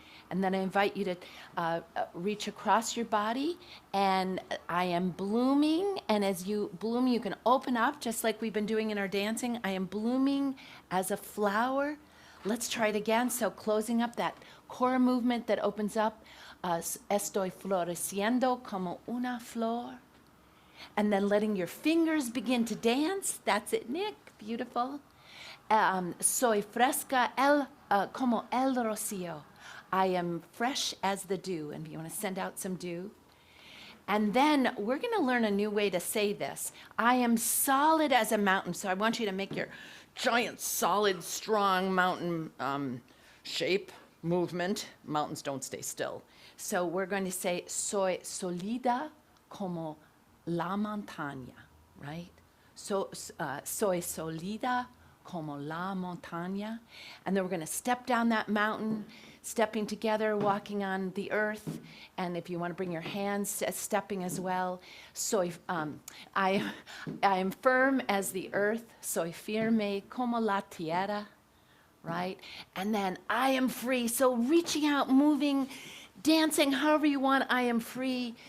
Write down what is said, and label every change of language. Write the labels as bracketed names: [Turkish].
[English] And then I invite you to reach across your body, and I am blooming. And as you bloom, you can open up, just like we've been doing in our dancing. I am blooming as a flower. Let's try it again. So closing up that core movement that opens up. [Spanish] Estoy floreciendo como una flor. [English] And then letting your fingers begin to dance. That's it, Nick. Beautiful. [Spanish] Soy fresca como el rocío. [English] I am fresh as the dew. And you want to send out some dew. And then we're going to learn a new way to say this. I am solid as a mountain. So I want you to make your giant, solid, strong mountain shape, movement. Mountains don't stay still. So we're going to say, [Spanish] soy solida como la montaña, [English] right? [Spanish] So, soy solida como la montaña. [English] And then we're going to step down that mountain, stepping together, walking on the earth. And if you want to bring your hands, stepping as well. I am firm as the earth. [Spanish] Soy firme como la tierra, right? [English] And then I am free. So reaching out, moving, dancing, however you want. I am free.